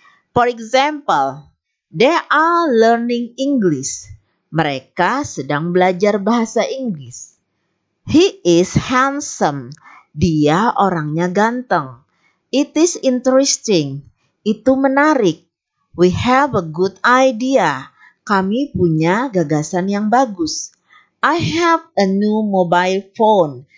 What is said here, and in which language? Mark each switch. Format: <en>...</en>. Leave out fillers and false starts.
<en>For example, they are learning English.</en> <id>Mereka sedang belajar bahasa Inggris.</id> <en>He is handsome.</en> <id>Dia orangnya ganteng.</id> <en>It is interesting.</en> <id>Itu menarik.</id> <en>We have a good idea.</en> <id>Kami punya gagasan yang bagus.</id> <en>I have a new mobile phone.</en>